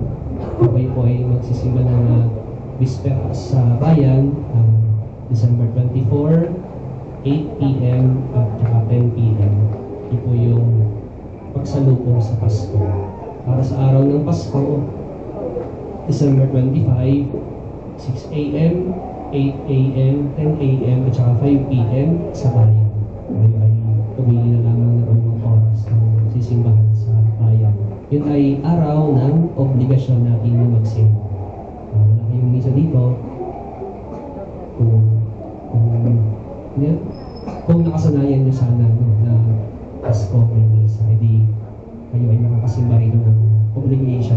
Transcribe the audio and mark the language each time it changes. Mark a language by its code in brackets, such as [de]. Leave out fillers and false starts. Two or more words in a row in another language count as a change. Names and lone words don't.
[tl] Kayo po ay magsisimba ng Bispera sa bayan December 24, 8 p.m. at 10 p.m. Ito po yung pagsalubong sa Pasko. Para sa araw ng Pasko, December 25, 6 a.m., 8 a.m., 10 a.m. at 5 p.m. sa bayan. Ngayon ay pumili na lamang ng anong oras ng sisimbahan sa bayan. Yun ay araw ng obligasyon natin na magsimba. Wala kayong misa dito. Kung nakasanayan nyo sana na Pasko may misa, edi kayo ay nakakasimba rin ng obligation.